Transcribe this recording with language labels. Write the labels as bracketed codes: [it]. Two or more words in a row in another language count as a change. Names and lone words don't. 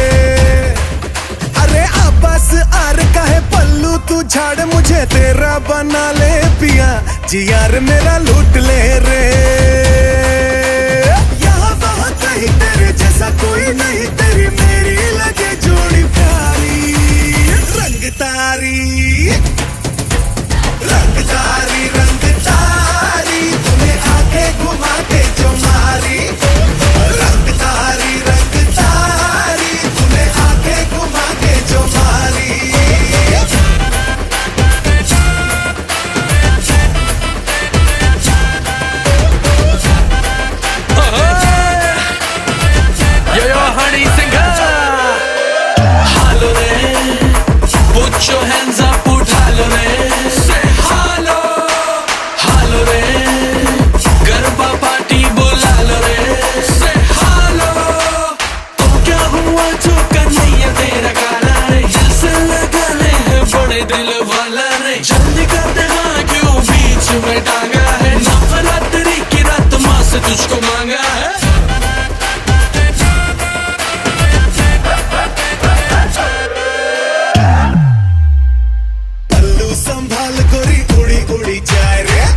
[hi] अरे आपस आर का है पल्लू तू झाड़ मुझे तेरा बना ले पिया जी यार मेरा लूट ले रे। यहाँ वहाँ कहीं तेरे जैसा कोई नहीं तेरी मेरी लगे जोड़ी प्यारी रंगतारी रंगदारी रंगदारी तुम्हें आके घुमा के जो मारी रंगदारी रंगदारी तुम्हें आके घुमा के जो मारी। [en] Yo, honey singer. Hello there. Put your hands up, put hello there. Say hello. Hello there. [hi] गरबा पार्टी बुला लो रे. [en] Say hello. [hi] तो क्या हुआ जो कन्हैया तेरा काला रे. दिल से लगाने हैं बड़े दिल वाला रे. जल्दी कर दे हाँ क्यों बीच में टांगा है. नवरात्रि की रात माँ से तुझको मांगा है. पल्लू संभाल गोरी उड़ी उड़ी जाए रे।